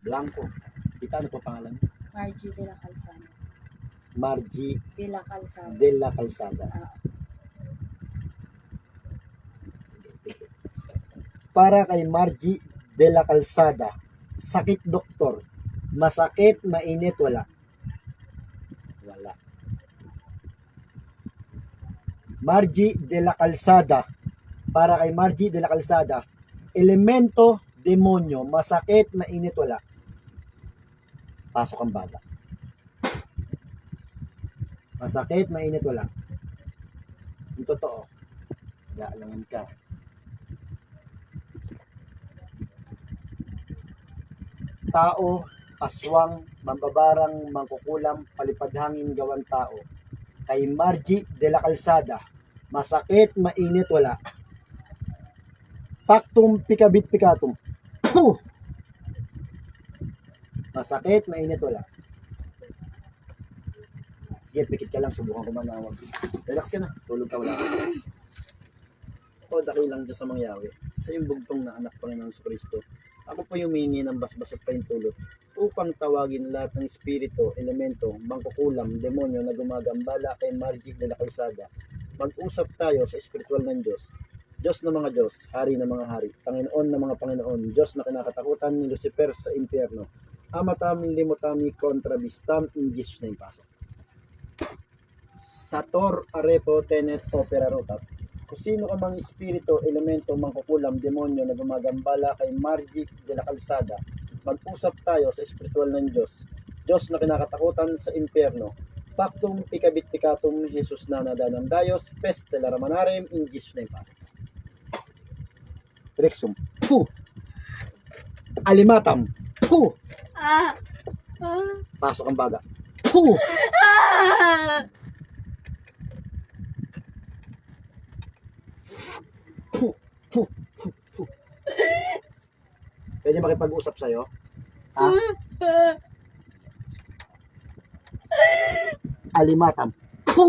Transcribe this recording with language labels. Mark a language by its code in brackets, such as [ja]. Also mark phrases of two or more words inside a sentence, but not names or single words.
[tl] ko. Kita, ano po pangalan? Margie de la Calzada. Margie De la Calzada. de la Calzada. Para kay Margie de la Calzada, sakit doktor, masakit, mainit, wala. Wala. Margie de la Calzada, para kay Margie de la Calzada, elemento, demonyo, masakit, mainit, wala. Pasok ang baga. Masakit, mainit, wala. Yung totoo, gaalangan ka. Tao, aswang, mambabarang, mangkukulam, palipadhangin, gawang tao. Kay Margie de la Calzada, masakit, mainit, wala. [la] Pactum pikabit pikatum. Puh! [tl] Masakit, mainit, wala. Sige, pikit ka lang, subukan ko manawag. Relax ka na, tulog ka, wala ka. O, dakilang Diyos sa mangyawi. Sa yung bugtong na anak Panginoon sa Kristo, ako po yung humingi ng basbas at pahintulot upang tawagin lahat ng espiritu, elemento, mangkukulam, demonyo na gumagambala kay Margie de la Calzada. Mag-usap tayo sa espiritual ng Diyos. Diyos ng mga Diyos, Hari ng mga Hari, Panginoon ng mga Panginoon, Diyos na kinakatakutan ni Lucifer sa impyerno. Amatam limotami kontra bistam [en] in Jesus name, pasok. [la] Sator arepo tenet opera rotas. [tl] Kung sino ka mang espiritu, elemento, mangkukulam, demonyo na gumagambala kay Margie de la Calzada, mag-usap tayo sa espiritual ng Diyos. Diyos na kinakatakutan sa impyerno. Pactum pikabit pikatum Jesus na nadanam Dayos, peste laramanarem in Jesus name, pasok. Rexum. Puh! Alimatam. Puh! Pasok ang baga. Puh! Puh! Puh! Puh! Puh! Pwede makipag-usap sa'yo? Ha? Alimatam. Puh!